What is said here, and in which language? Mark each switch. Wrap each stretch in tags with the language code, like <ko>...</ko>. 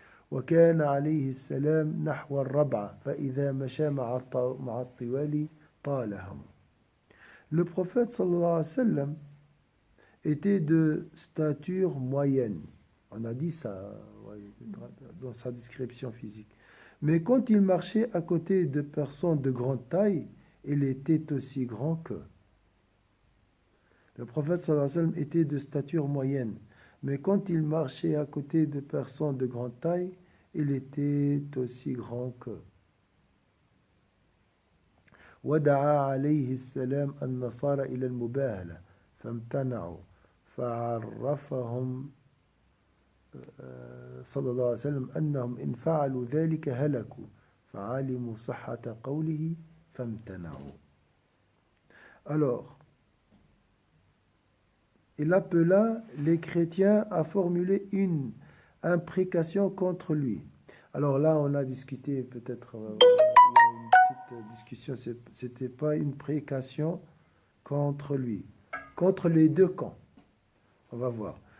<ar>وكان عليه السلام نحو الربعة فإذا مشى مع الطوال طالهم.</ar> <fr>Le prophète sallallahu alayhi wa sallam était de stature moyenne. On a dit ça dans sa description physique. Mais quand il marchait à côté de personnes de grande taille, il était aussi grand qu'eux. Le prophète sallallahu alayhi wa sallam était de stature moyenne. Mais quand il marchait à côté de personnes de grande taille, il était aussi grand qu'eux.</fr> <ar>ودعا عليه السلام النصارى إلى المباهلة فامتنعوا فعرفهم صلى الله عليه وسلم أنهم إن فعلوا ذلك هلكوا فعلموا صحة قوله فامتنعوا.</ar> <fr>Alors, il appela les chrétiens à formuler une imprécation contre lui. Alors là, on a discuté peut-être, il y a une petite discussion, c'était pas une précation contre lui, contre les deux camps. On va voir.</fr>